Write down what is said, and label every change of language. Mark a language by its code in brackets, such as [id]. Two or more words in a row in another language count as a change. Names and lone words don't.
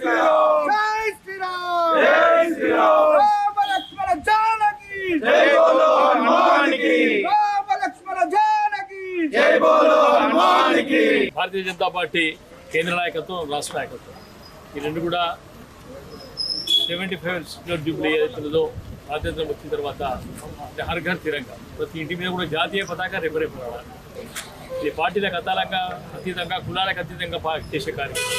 [hi] श्री राम जय श्री राम लक्ष्मण जानकी जय बोलो हनुमान की लक्ष्मण जानकी जय बोलो हनुमान की। [te] भारतीय जनता पार्टी కేంద్ర నాయకత్వం రాష్ట్ర నాయకత్వం ఈ రెండు కూడా 75 జూబ్లీ ఏదైతుందో స్వాతంత్రం వచ్చిన తర్వాత హర్ ఘర్ తిరంగా ప్రతి ఇంటి మీద కూడా జాతీయ పతాక రేపు వాడాలి. ఇది పార్టీలకు అతీతంగా కులాలకు అతీతంగా చేసే కార్యక్రమం.